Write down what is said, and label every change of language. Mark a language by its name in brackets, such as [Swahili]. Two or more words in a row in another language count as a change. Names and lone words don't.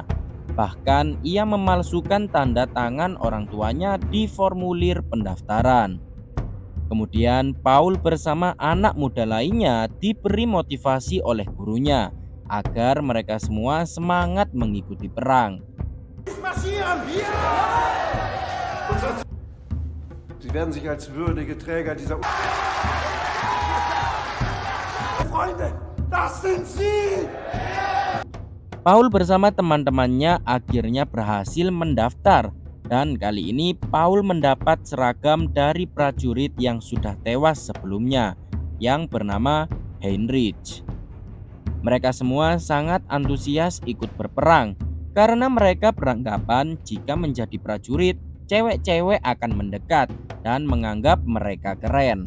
[Indonesian] Bahkan ia memalsukan tanda tangan orang tuanya di formulir pendaftaran. Kemudian Paul bersama anak muda lainnya diberi motivasi oleh gurunya agar mereka semua semangat mengikuti perang. [German] Sie werden sich als würdige Träger dieser Freunde, das sind Sie! [Indonesian] Paul bersama teman-temannya akhirnya berhasil mendaftar, dan kali ini Paul mendapat seragam dari prajurit yang sudah tewas sebelumnya, yang bernama Heinrich. Mereka semua sangat antusias ikut berperang karena mereka beranggapan jika menjadi prajurit, cewek-cewek akan mendekat dan menganggap mereka keren.